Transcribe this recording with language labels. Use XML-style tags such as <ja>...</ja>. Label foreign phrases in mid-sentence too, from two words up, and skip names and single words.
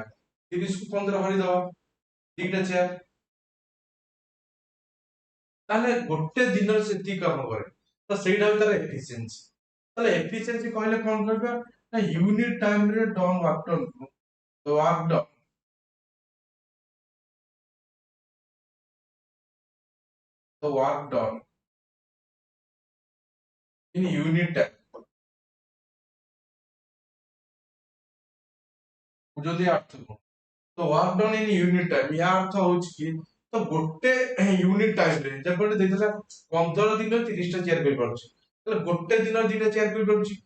<or>30କୁ 15 ହରିଦବା, 2ଟା ଚେୟାର। ତାହେଲେ ଗୋଟେ ଦିନରେ ସେତିକି କାମ କରେ, ତ ସେଇଟା ହଉଛି ତାର ଏଫିସିଏନ୍ସି। ତାହେଲେ ଏଫିସିଏନ୍ସି କହିଲେ କଣ କରିବା ନା,</or> <en>unit time done work done, work done the work done in unit time।</en> <or>ବୁଝନ୍ତି ଅର୍ଥ କଣ? ତ</or> <en>work done in unit time,</en> <or>ୟା ଅର୍ଥ ହଉଛି କି ତ ଗୋଟେ ୟୁନିଟ ଟାଇମରେ ଯେପରି ଦେଇଥିଲା 15 ଦିନରେ 30ଟା ଚେୟାର କରିପାରୁଛି, ତାହେଲେ ଗୋଟେ ଦିନରେ 2ଟା ଚେୟାର କରିପାରୁଛି।</or>